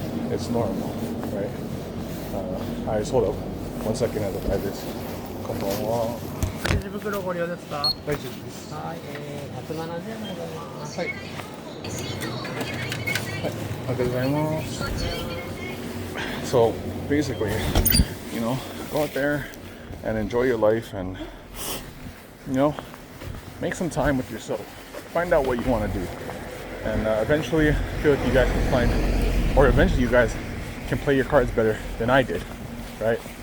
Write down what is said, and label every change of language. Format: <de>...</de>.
<en>It's normal, right? I just hold up 1 second as I buy this.</en> <ja>こんばんは。レジ袋ご利用ですか？大丈夫です。はい、170円でございます。はい。はい、ありがとうございます。</ja> <en>So basically, you know, go out there and enjoy your life, and, you know, make some time with yourself. Find out what you want to do, and eventually, I feel like you guys can find, or eventually you guys can play your cards better than I did, right?</en>